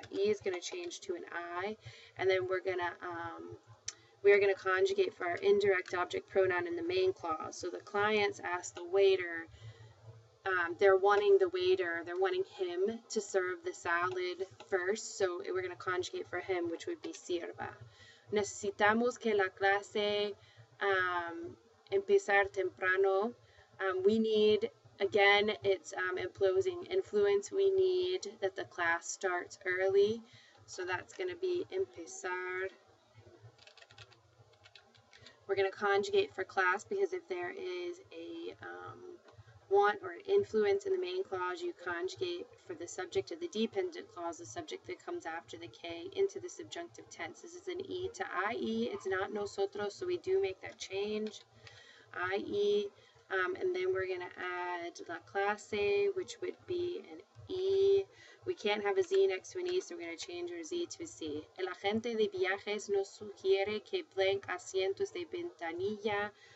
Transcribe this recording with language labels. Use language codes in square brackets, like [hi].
[en] That E is going to change to an I, and then we're going to conjugate for our indirect object pronoun in the main clause. So the clients ask the waiter, they're wanting him to serve the salad first, so we're going to conjugate for him, which would be sirva. [es] Necesitamos que la clase empezar temprano. [en] We need, again, it's imposing influence. We need that the class starts early, so that's going to be empezar. We're going to conjugate for class because if there is a want or influence in the main clause, you conjugate for the subject of the dependent clause, the subject that comes after the K, into the subjunctive tense. This is an E to IE. It's not nosotros, so we do make that change. IE. And then we're going to add la clase, which would be an E. We can't have a Z next to an E, so we're going to change our Z to a C. [es] El agente de viajes nos sugiere que blank asientos de ventanilla.